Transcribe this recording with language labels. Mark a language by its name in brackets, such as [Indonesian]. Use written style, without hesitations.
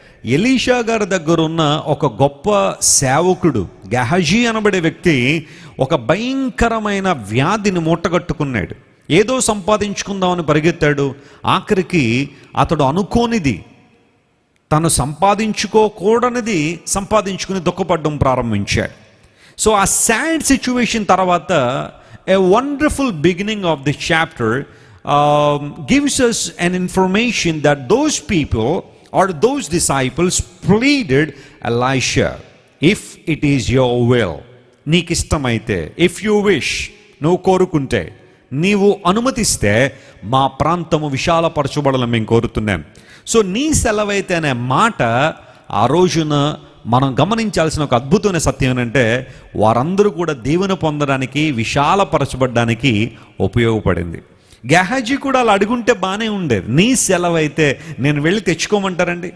[Telugu] Elisha గారి దగ్గర ఉన్న ఒక గొప్ప సేవకుడు గెహజీ అనబడే వ్యక్తి ఒక భయంకరమైన వ్యాధిని మూటగట్టుకున్నాడు. ఏదో సంపాదించుకుందామని పరిగెత్తాడు. ఆఖరికి అతడు అనుకోనిది, తను సంపాదించుకోకూడనిది సంపాదించుకుని దుఃఖపడడం ప్రారంభించాడు. [English] So ఆ sad situation తర్వాత a wonderful beginning of this chapter gives us an information that those people or those disciples pleaded Elisha, if it is your will, నీకు ఇష్టమైతే, if you wish, నువ్వు కోరుకుంటే, నీవు అనుమతిస్తే మా ప్రాంతము విశాలపరచబడాలని మేము కోరుతున్నాం. [Telugu] సో నీ సెలవైతే అనే మాట ఆ రోజున మనం గమనించాల్సిన ఒక అద్భుతమైన సత్యం ఏంటంటే, వారందరూ కూడా దీవెన పొందడానికి, విశాలపరచబడ్డానికి ఉపయోగపడింది. గెహజీ కూడా అలా అడుగుంటే బాగానే ఉండేది. నీ సెలవైతే నేను వెళ్ళి తెచ్చుకోమంటారండి?